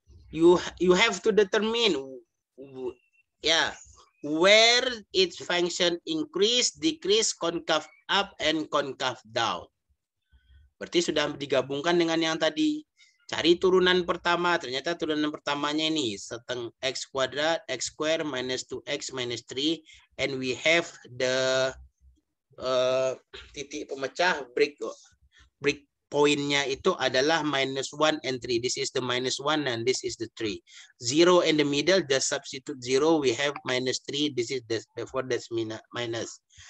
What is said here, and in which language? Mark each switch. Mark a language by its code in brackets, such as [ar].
[en] You have to determine where its function increase, decrease, concave up, and concave down. [id] Berarti sudah digabungkan dengan yang tadi. Cari turunan pertama. Ternyata turunan pertamanya ini setengah X kuadrat, [en] X square, [id] minus 2X, minus 3. [en] And we have the [id] titik pemecah [en] break [id] pointnya itu adalah [en] -1 and 3. This is the -1 and this is the 3. 0 in the middle, just substitute 0. We have -3. This is therefore that's minus.